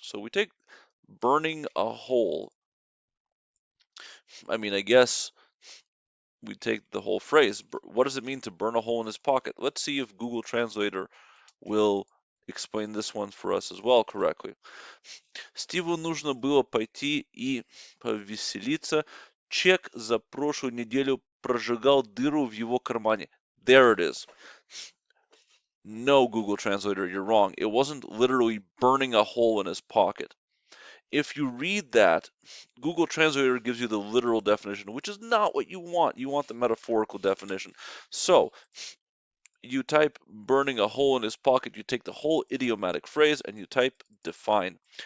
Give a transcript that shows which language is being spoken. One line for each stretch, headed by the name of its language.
English: So we take burning a hole. I guess we take the whole phrase. What does it mean to burn a hole in his pocket? Let's see if Google Translator will explain this one for us as well correctly.
Russian: Стиву нужно было пойти и повеселиться. Чек за прошлую неделю прожигал дыру в его кармане.
English: There it is. No, Google Translator, you're wrong. It wasn't literally burning a hole in his pocket. If you read that, Google Translator gives you the literal definition, which is not what you want. You want the metaphorical definition. So, you type burning a hole in his pocket, you take the whole idiomatic phrase and you type define.